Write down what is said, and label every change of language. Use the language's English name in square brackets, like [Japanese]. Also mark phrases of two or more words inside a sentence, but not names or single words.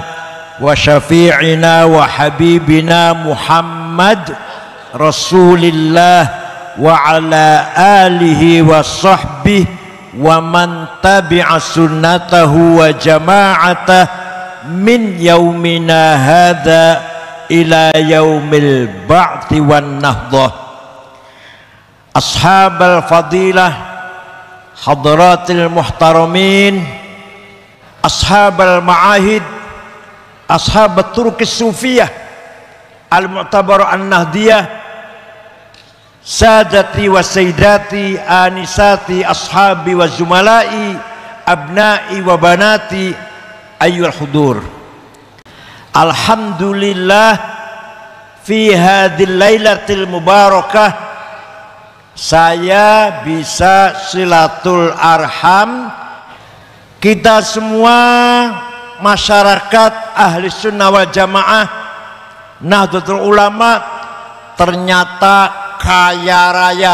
[Arabic] وشفيعنا وحبيبنا محمد رسول الله وعلى آله وصحبه ومن تبع سنته وجماعته من يومنا هذا إلى يوم البعث والنهضة. أصحاب الفضيلة حضرات المحترمين أصحاب المعاهد أصحاب الطرق الصوفية المعتبرة النهضية سادتي وسيداتي آنساتي أصحابي وزملائي أبنائي وبناتي أيها الحضور. [Indonesian] Alhamdulillah, [Arabic] في هذه الليلة المباركة [Indonesian] saya bisa [Arabic] صلة الأرحام. [Indonesian] Kita semua masyarakat [Arabic] أهل السنة والجماعة, [Indonesian] Nahdlatul Ulama, ternyata kaya raya.